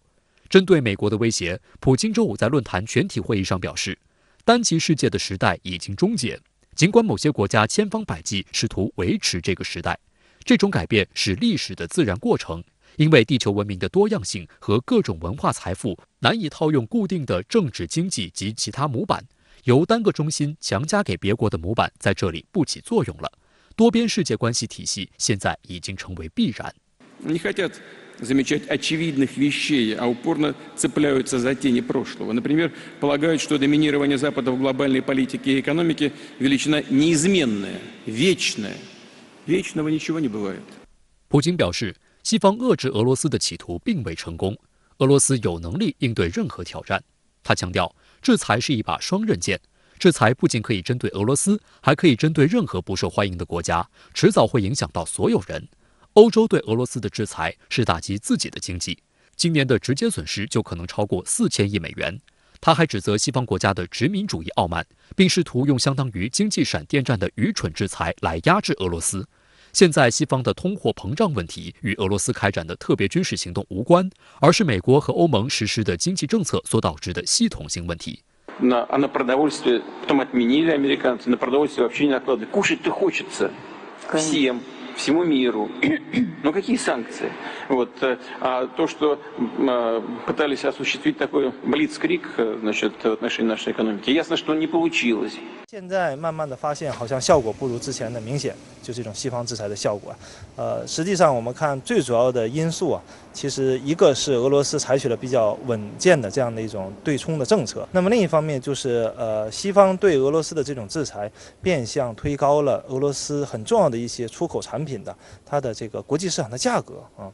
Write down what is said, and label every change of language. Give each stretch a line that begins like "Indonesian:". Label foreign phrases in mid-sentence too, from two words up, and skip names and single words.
Chinese: 针对美国的威胁，普京周五在论坛全体会议上表示，单极世界的时代已经终结，尽管某些国家千方百计试图维持这个时代，这种改变是历史的自然过程。因为地球文明的多样性和各种文化财富难以套用固定的政治、经济及其他模板，由单个中心强加给别国的模板在这里不起作用了。多边世界关系体系现在已经成为必然。
Russian: Не хотят замечать очевидных вещей, а упорно цепляются за тени прошлого. Например, полагают, что доминирование Запада в глобальной политике и экономике величина неизменная, вечная. Вечного ничего не бывает.
Chinese: 普京表示，西方遏制俄罗斯的企图并未成功，俄罗斯有能力应对任何挑战。他强调，制裁是一把双刃剑，制裁不仅可以针对俄罗斯，还可以针对任何不受欢迎的国家，迟早会影响到所有人。欧洲对俄罗斯的制裁是打击自己的经济，今年的直接损失就可能超过4000亿美元。他还指责西方国家的殖民主义傲慢，并试图用相当于经济闪电战的愚蠢制裁来压制俄罗斯。现在西方的通货膨胀问题与俄罗斯开展的特别军事行动无关，而是美国和欧盟实施的经济政策所导致的系统性问题。
Russian: А на продовольствие потом отменили американцы, на продовольствие вообще не накладывали. Кушать-то хочется всем, всему миру. Но какие санкции? Вот, а то, что пытались осуществить такой блицкриг, значит, в отношении нашей экономики, ясно, что не получилось.
Chinese: 现在慢慢的发现，好像效果不如之前的明显，就这种西方制裁的效果。实际上我们看最主要的因素啊，其实一个是俄罗斯采取了比较稳健的这样的一种对冲的政策，那么另一方面就是西方对俄罗斯的这种制裁，变相推高了俄罗斯很重要的一些出口产品的它的这个国际市场的价格啊。